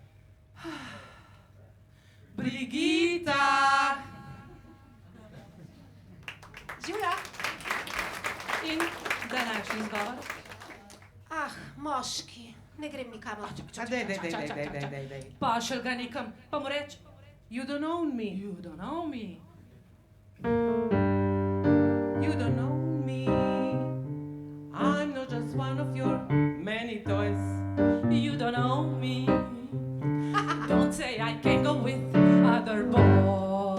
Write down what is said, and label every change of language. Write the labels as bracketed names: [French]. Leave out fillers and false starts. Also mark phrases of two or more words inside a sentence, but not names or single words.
[Slovenian] Brigita! Živja. In današnji izgovor? Moški, ne grem nikamor. Dej. Pošelj ga nekam, pa mu reč, [English] you don't own me. You don't own me. You don't know me. I'm not just one of your many toys. You don't own me. Don't say I can't go with other boys.